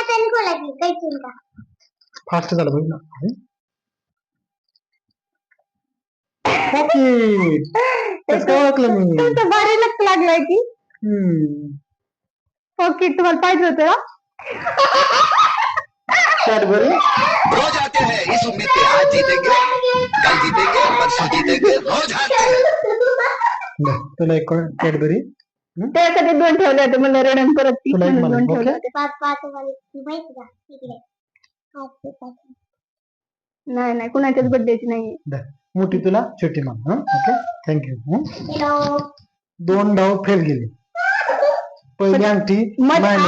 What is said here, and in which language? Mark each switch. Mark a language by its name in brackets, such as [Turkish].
[Marathi] Fast झालं पाहिजे ना ओके कसं काय ओळखलं मी तुमचं भारी लक्ष लागलाय की ओके तुम्हाला पाहिजे होतं ना कॅडबरी [Hindi] रोज आते हैं इस उम्मीद पे आज जीतेंगे कल जीतेंगे परसों जीतेंगे रोज आते हैं [Marathi] तुला एक कॅडबरी त्यासाठी 2 ठेवले होते मला रडण परत ती तुला एक म्हणून मला, 2 ठेवले ओके? होते नाही नाही कुणाच्याच बर्थडेची नाही मोठी तुला छोटी मान हा ओके थँक्यू 2 डाव फेल गेले पहिली अंगठी नाही